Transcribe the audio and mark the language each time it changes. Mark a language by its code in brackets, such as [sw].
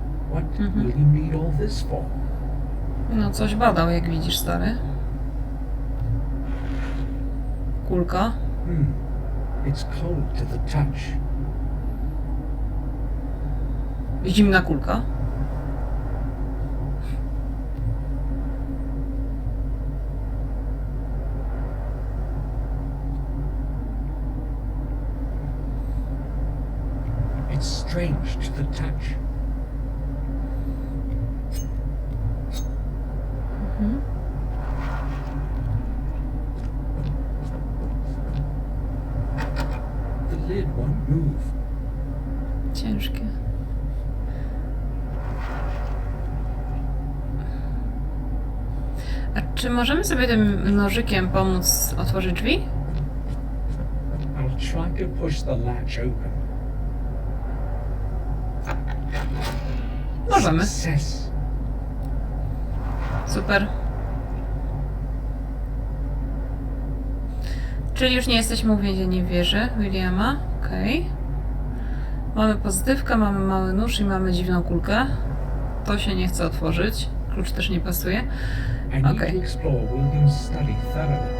[en] What did William need all this for? [pl] No, coś badał, jak widzisz, stary. Kulka. [en] It's cold to the touch. [pl] Zimna kulka. [en] It's strange to the touch. The lid won't move. [pl] Ciężkie. A czy możemy sobie tym nożykiem pomóc otworzyć drzwi? [en] I'll try to push the latch open. [pl] Możemy. [en] Success. [pl] Super. Czyli już nie jesteśmy uwięzieni w wieży Williama. Okej. Mamy pozytywkę, mamy mały nóż i mamy dziwną kulkę. To się nie chce otworzyć. Klucz też nie pasuje. [en] I need Okay. to explore William's study thoroughly.